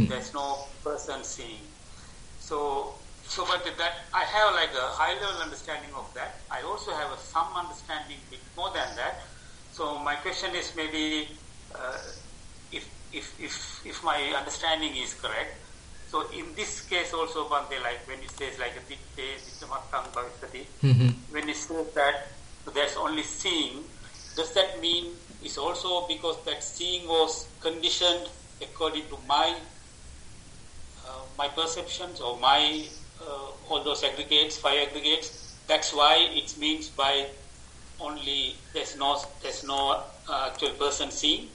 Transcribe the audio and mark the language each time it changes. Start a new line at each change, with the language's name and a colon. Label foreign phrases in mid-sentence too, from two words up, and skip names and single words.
English: There's no person seeing. So but that I have like a high level understanding of that. I also have some understanding bit more than that. So my question is maybe if my understanding is correct. So in this case also, Bhante, like when it says like a
Pali: ditte, dittamattang bhavissati,
English: when it says that there's only seeing, does that mean it's also because that seeing was conditioned according to my perceptions or my all those aggregates, 5 aggregates? That's why it means by only there's no actual person seeing.